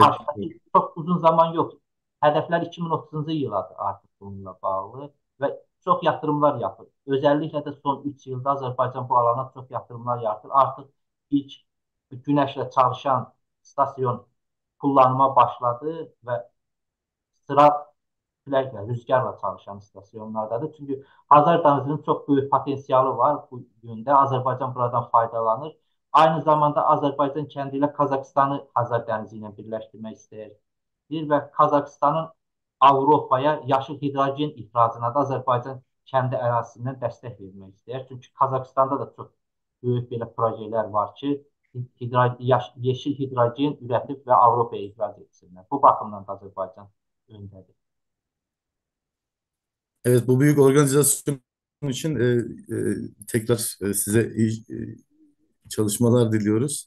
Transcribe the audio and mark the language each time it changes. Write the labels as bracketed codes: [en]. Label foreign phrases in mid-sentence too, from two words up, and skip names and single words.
[tr] Karşıdaki çok uzun zaman yok. Hedefler 2030'cu yıladır artık bununla bağlı ve çok yatırımlar yapır. Özellikle de son 3 yılda Azerbaycan bu alana çok yatırımlar yaptır. Artık ilk güneşle çalışan stasyon kullanıma başladı ve sıra küləklə, rüzgarla çalışan istasyonlardadır. [az] Çünki Hazar dənizinin çox böyük potensialı var bu yöndə. Azərbaycan buradan faydalanır. Aynı zamanda Azərbaycan kəndi ilə Qazakistanı Hazar dənizi ilə birləşdirmək istəyir. Və Qazakistanın Avropaya yaşıl hidrogen ixracına da Azərbaycan kəndi ərazisindən dəstək vermək istəyir. Çünki Qazakistanda da çox böyük belə projelər var ki, [tr] yeşil hidrogen üretip ve Avrupa'ya ihraç etsinler. Bu bakımdan da Azerbaycan öndedir. Evet, bu büyük organizasyon için tekrar size iyi çalışmalar diliyoruz.